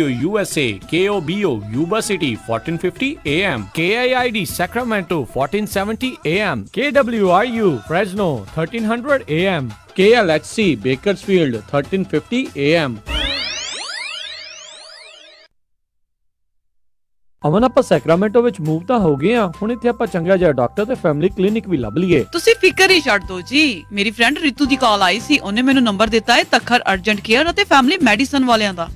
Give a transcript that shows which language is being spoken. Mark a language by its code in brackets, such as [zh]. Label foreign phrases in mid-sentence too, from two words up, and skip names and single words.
[en] USA, KOBO Yuba City 1450 AM, KIID Sacramento 1470 AM, KWRU Fresno 1300 AM, KLHC Bakersfield 1350 AM। [pa] ਅਮਨ ਆਪਾਂ ਸੈਕਰਾਮੈਂਟੋ ਵਿੱਚ ਮੂਵ ਤਾਂ ਹੋ ਗਏ ਆ, ਹੁਣ ਇੱਥੇ ਆਪਾਂ ਚੰਗਾ ਜਿਹਾ ਡਾਕਟਰ ਤੇ [en] family clinic [pa] ਵੀ ਲੱਭ ਲਈਏ। ਤੁਸੀਂ ਫਿਕਰ ਹੀ ਛੱਡ ਦਿਓ ਜੀ, ਮੇਰੀ ਫਰੈਂਡ ਰਿਤੂ ਦੀ ਕਾਲ ਆਈ ਸੀ, ਉਹਨੇ ਮੈਨੂੰ ਨੰਬਰ ਦਿੱਤਾ ਹੈ ਤੱਖਰ ਅਰਜੈਂਟ ਕੇਅਰ ਅਤੇ ਫੈਮਿਲੀ ਮੈਡੀਸਨ ਵਾਲਿਆਂ ਦਾ।